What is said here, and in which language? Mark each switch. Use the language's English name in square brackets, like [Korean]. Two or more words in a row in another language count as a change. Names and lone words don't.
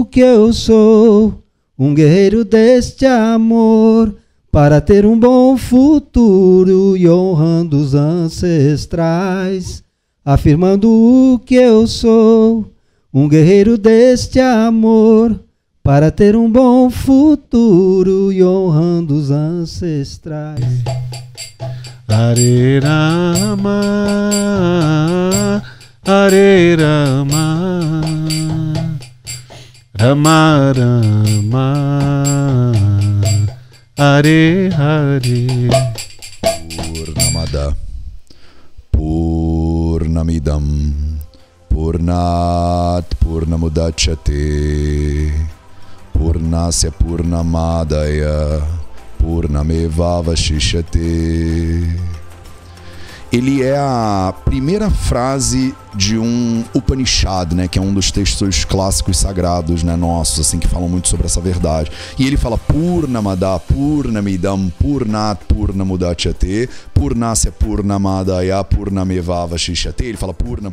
[Portuguese] que eu sou um guerreiro deste amor, para ter um bom futuro e honrando os ancestrais, afirmando que eu sou um guerreiro deste amor, para ter um bom futuro e honrando os ancestrais. [Sanskrit] हरे राम हरे राम राम राम हरे हरे. पूर्णमद पूर्णमिदम् पूर्णात् पूर्णमुदच्यते पूर्णस्य पूर्णमादाय पूर्णमेव वशिष्यते. [Portuguese] Ele é a primeira frase de um Upanishad, né, que é um dos textos clássicos sagrados, né, nossos, assim, que falam muito sobre essa verdade. E ele fala [Sanskrit] पूर्णमद पूर्णमिदम् पूर्णात् पूर्णमुदच्यते पूर्णस्य पूर्णमादाय पूर्णमेव वशिष्यते. [Portuguese] Ele fala Purna.